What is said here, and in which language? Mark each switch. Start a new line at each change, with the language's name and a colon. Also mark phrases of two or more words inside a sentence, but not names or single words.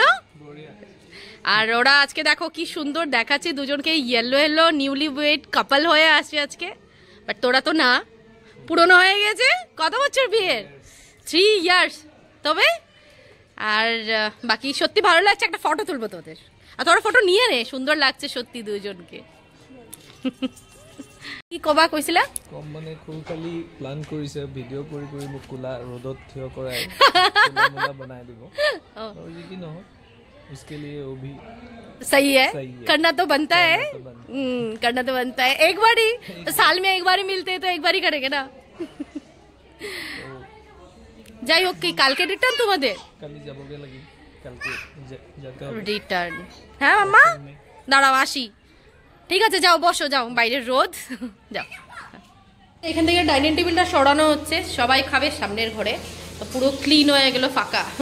Bangla: আর ওরা আজকে দেখো কি সুন্দর দেখাচ্ছে দুজনকে,
English: yellow newly wed couple
Bangla: হয়ে আসছে আজকে। বাট তোরা তো না, পুরনো হয়ে গেছে। কত বছর বিয়ের? 3 ইয়ার্স। তবে আর বাকি সত্যি ভালো লাগছে, একটা ফটো তুলবো তোদের। আর তোরা ফটো নিয়ে নে, সুন্দর লাগছে সত্যি দুজনকে।
Assamese: কি কবা কৈছিলা? কম মানে খুব খালি প্ল্যান কৰিছে, ভিডিঅ' কৰি কৰি মোক কোলা ৰ'দত থিয় কৰাই কোলা বনাই দিব।
Hindi: और ये की न हो उसके लिए वो भी सही है, करना तो बनता है, करना तो बनता है। एक बार ही साल में एक बार ही मिलते हैं तो एक बार ही करेंगे ना।
Bangla: যাই হোক, কি কালকে রিটার্ন তোমাদের?
Assamese: কালি যাবগে লাগি,
Bangla: কালকে যেতে হবে রিটার্ন। হ্যাঁ মাম্মা, দাঁড়াও আসি। ঠিক আছে, যাও বসো, যাও, বাইরের রোদ, যাও। এখান থেকে
English: dining tableটা
Bangla: সরানো হচ্ছে, সবাই খাবে সামনের ঘরে, তো পুরো ক্লিন হয়ে গেল, ফাঁকা।